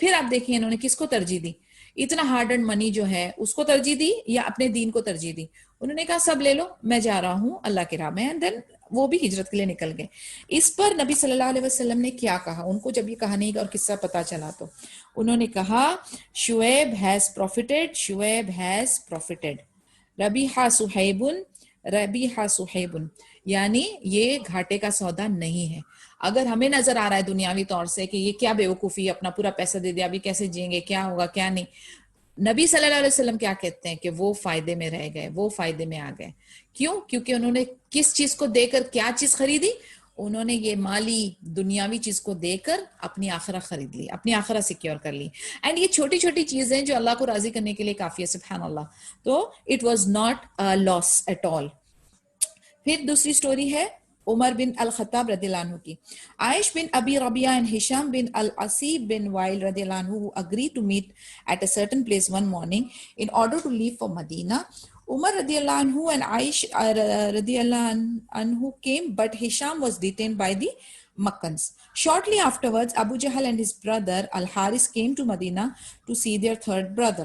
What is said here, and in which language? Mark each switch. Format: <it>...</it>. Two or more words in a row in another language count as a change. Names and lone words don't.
<hi>फिर आप देखिए इन्होंने किसको तरजीह दी? इतना</hi> <en>hard and money</en> <hi>जो है उसको तरजीह दी या अपने दीन को तरजीह दी? उन्होंने कहा सब ले लो, मैं जा रहा हूं अल्लाह के राह में.</hi> <en>and then</en> <hi>वो भी हिजरत के लिए निकल गए. इस पर नबी</hi> <ar>صلى الله عليه وسلم</ar> <hi>ने क्या कहा? उनको जब ये कहानी और किस्सा पता चला तो उन्होंने कहा,</hi> <en>Shuaib has profited, Shuaib has profited,</en> <ar>ربح صهيب, ربح صهيب,</ar> <hi>यानी ये घाटे का सौदा नहीं है. अगर हमें नजर आ रहा है दुनियावी तौर से कि ये क्या बेवकूफी, अपना पूरा पैसा दे दिया, अभी कैसे जिएंगे, क्या होगा क्या नहीं, नबी</hi> <ar>صلى الله عليه وسلم</ar> <hi>क्या कहते हैं कि वो फायदे में रह गए, वो फायदे में आ गए. क्यों? क्योंकि उन्होंने किस चीज को देकर क्या चीज खरीदी? उन्होंने ये माली दुनियावी चीज को देकर अपनी आखिरत खरीद ली, अपनी आखिरत सिक्योर कर ली. एंड ये छोटी छोटी चीजें जो अल्लाह को राजी करने के लिए काफी है,</hi> <ar>سبحان الله.</ar> <en>तो it was not a loss at all.</en> <hi>फिर दूसरी स्टोरी है उमर बिन अल खत्ताब</hi> <ar>رضي الله عنه</ar> <hi>की.</hi> <en>आयश बिन अबी रबिया and Hisham bin al-Asi bin Wail</en> <ar>رضي الله عنه</ar> <en>who agreed to meet at a certain place one morning in order to leave for Medina. Umar</en> <ar>رضي الله عنه</ar> <en>and Aish</en> <ar>رضي الله عنه</ar> <en>came, but Hisham was detained by the Makkans. Shortly afterwards, Abu Jahl and his brother Al-Haris came to Medina to see their third brother.</en>